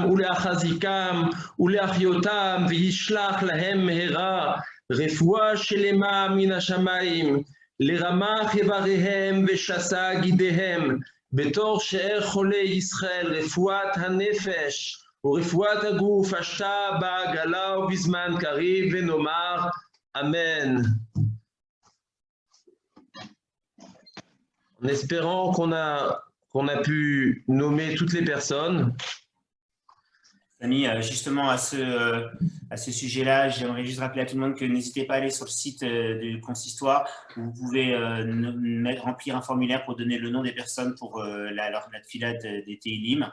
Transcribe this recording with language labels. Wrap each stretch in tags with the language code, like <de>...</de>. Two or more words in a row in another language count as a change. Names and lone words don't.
<he>ולהחזיקם ולהחיותם וישלח להם מהרה רפואה שלמה מן השמיים לרמ"ח איבריהם ושס"ה גידיהם בתור שאר חולי ישראל רפואת הנפש ורפואת הגוף השתה בעגלה ובזמן קריב ונאמר אמן.</he> <fr>En espérant qu'on a pu nommer toutes les personnes. Samy, justement à ce sujet-là, j'aimerais juste rappeler à tout le monde que n'hésitez pas à aller sur le site du consistoire où vous pouvez remplir un formulaire pour donner le nom des personnes pour la tfila des Tehillim.</fr>